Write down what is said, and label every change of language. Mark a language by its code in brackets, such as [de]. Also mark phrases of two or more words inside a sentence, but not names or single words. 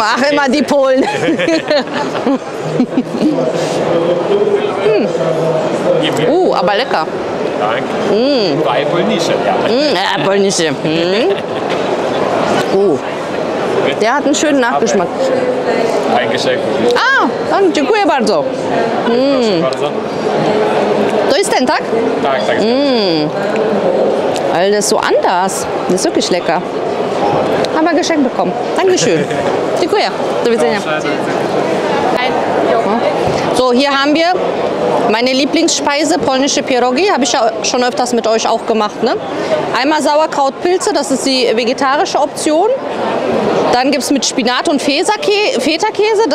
[de] Ach, immer die Polen. Aber lecker. Danke. Zwei polnische, ja. Ja, polnische. Der hat einen schönen Nachgeschmack. Ein Geschenk. Danke, [pl] dziękuję bardzo. Proszę bardzo. To jest ten, tak? Tak, tak. [de] Weil das ist so anders. Das ist wirklich lecker. Haben wir geschenkt bekommen. Dankeschön. [pl] Dziękuję. Do widzenia. [de] So, hier haben wir meine Lieblingsspeise, polnische Pierogi. Habe ich ja schon öfters mit euch auch gemacht. Ne? Einmal Sauerkrautpilze, das ist die vegetarische Option. Dann gibt es mit Spinat und Feta-Käse.